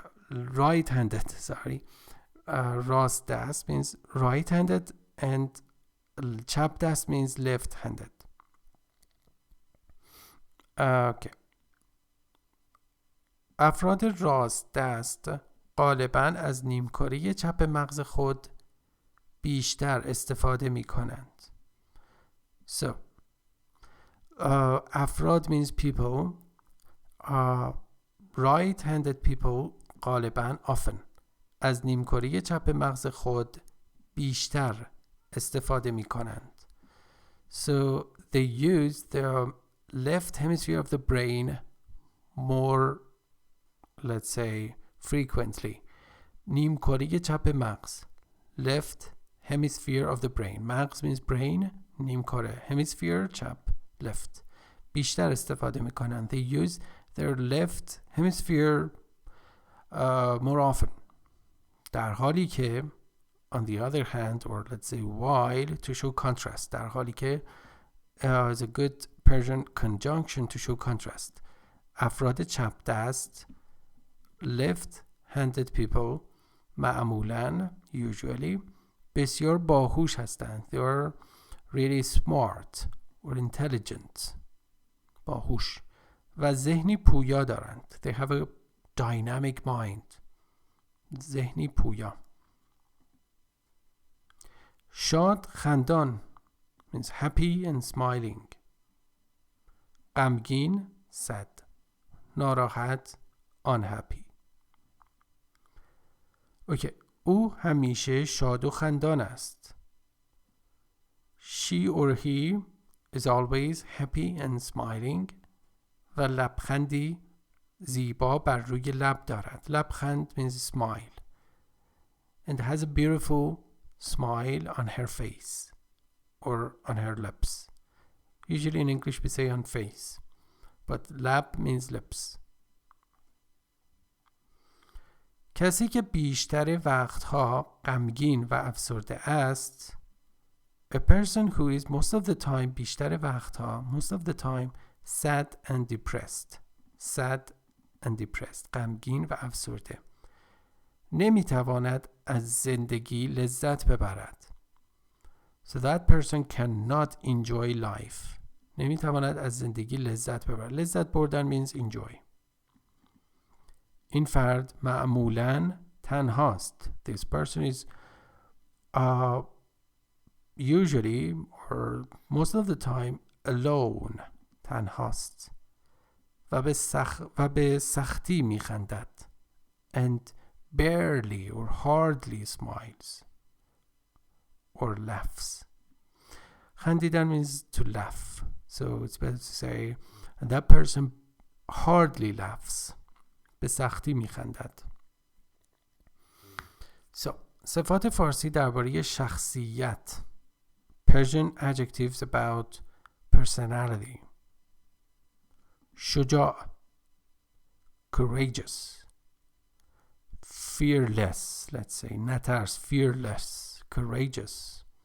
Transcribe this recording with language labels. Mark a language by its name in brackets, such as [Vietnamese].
[English] Right-handed, sorry. راست دست means right-handed and چپ دست means left-handed. Okay. [Persian] افراد راست دست غالباً از نیمکره چپ مغز خود بیشتر استفاده می کنند. [English] So, افراد means people. Right-handed people [Persian] غالباً often از نیمکره چپ مغز خود بیشتر استفاده می کنند. [English] So they use the left hemisphere of the brain more, let's say, frequently. نیمکره چپ مغز, left hemisphere of the brain. مغز means brain, نیمکره. hemisphere, چپ, left. [Persian] بیشتر استفاده می کنند. [English] They use their left hemisphere more often. در حالی که on the other hand, or let's say while, to show contrast. در حالی که is a good Persian conjunction to show contrast. [Persian] افراد چپ دست, [English] left-handed people, [Persian] معمولاً, usually, بسیار باهوش هستند. [English] They are really smart or intelligent. [Persian] باهوش. و ذهنی پویا دارند. [English] They have a dynamic mind. [Persian] ذهنی پویا. [English] شاد خندان means happy and smiling. غمگین sad. ناراحت unhappy. [Persian] اوکی. او همیشه شاد و خندان است. [English] She or he is always happy and smiling [Persian] و لبخندی زیبا بر روی لب دارد. [English] لبخند means smile and has a beautiful smile on her face or on her lips. Usually in English we say on face, but lab means lips. [Persian] کسی که بیشتر وقتها غمگین و افسرده است. [English] A person who is most of the time [Persian] بیشتر وقتها [English] most of the time sad and depressed. Sad and depressed. [Persian] غمگین و افسرده. نمیتواند از زندگی لذت ببرد. [English] So that person cannot enjoy life. [Persian] نمیتواند از زندگی لذت ببرد. [English] لذت بردن means enjoy. [Persian] این فرد معمولاً تنهاست. [English] This person is usually or most of the time alone. [Persian] تنهاست. و به سختی میخندد. [English] And barely or hardly smiles or laughs. خندیدن means to laugh. So it's better to say that person hardly laughs. [Persian] به سختی میخندد. So, صفات فارسی درباره شخصیت. [English] Persian adjectives about personality. شجاع. Courageous. Fearless, let's say. نترس. Fearless. Courageous.